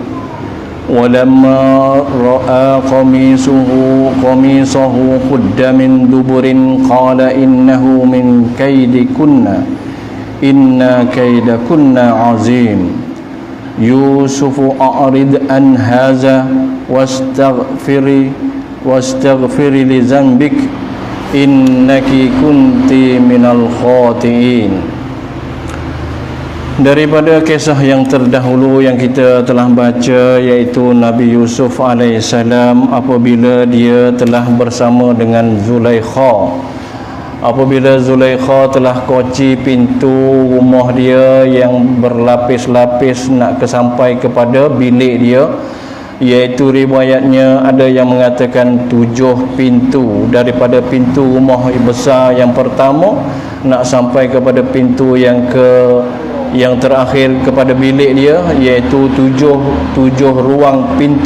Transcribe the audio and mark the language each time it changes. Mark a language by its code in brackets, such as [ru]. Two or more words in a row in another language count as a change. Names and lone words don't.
[ar] ولما رأى قميصه قد من دبر قال إنه من كيدكن إن كيدكن عظيم. يوسف أعرض عن هذا واستغفري لذنبك إنك كنت من الخاطئين. [ms] Daripada kisah yang terdahulu yang kita telah baca, iaitu Nabi Yusuf alaihissalam apabila dia telah bersama dengan Zulaikha. Apabila Zulaikha telah kunci pintu rumah dia yang berlapis-lapis nak sampai kepada bilik dia, iaitu riwayatnya ada yang mengatakan 7 pintu, daripada pintu rumah besar yang pertama nak sampai kepada pintu yang terakhir kepada bilik dia, iaitu 7 ruang pintu.